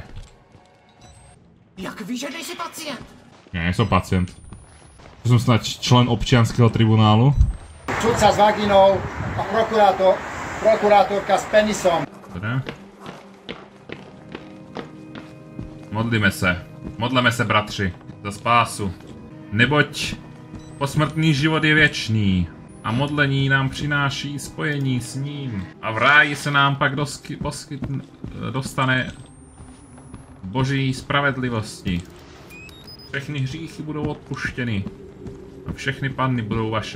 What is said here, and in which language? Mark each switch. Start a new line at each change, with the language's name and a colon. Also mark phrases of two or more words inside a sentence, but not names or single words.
Czech: Jak víš, že nejsi pacient?
Slovak: Ja nie som pacient. Som snáď člen občianskeho tribunálu. Sudca s vaginou a prokurátorka s penisom.
Czech: Dobre. Modlíme se, bratři, za spásu. Neboť posmrtný život je věčný a modlení nám přináší spojení s ním. A v ráji se nám pak dostane boží spravedlivosti. Všechny hříchy budou odpuštěny a všechny panny budou vaše.